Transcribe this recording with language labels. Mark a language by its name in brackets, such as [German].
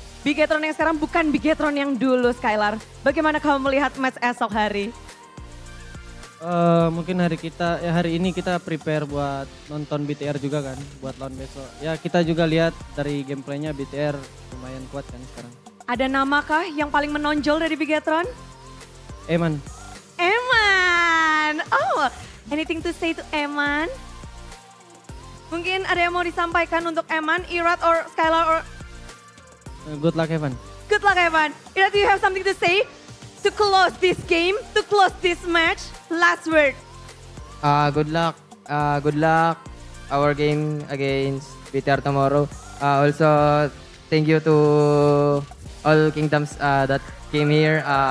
[Indonesian] Bigetron yang sekarang bukan Bigetron yang dulu Skylar. Bagaimana kamu melihat match esok hari? Mungkin hari ini kita prepare buat nonton BTR juga kan, buat lawan besok. Ya kita juga lihat dari gameplaynya BTR lumayan kuat kan sekarang. Ada namakah yang paling menonjol dari Bigetron? Eman. Eman. [English] Oh, anything to say to Eman? [Indonesian] Mungkin ada yang mau disampaikan untuk Eman, Irat, or Skylar, or... [English] Good luck Evan. Good luck, Evan. Irat, do you have something to say to close this game, to close this match? Last word. Good luck. Good luck. Our game against BTR tomorrow. Also, thank you to all kingdoms that came here.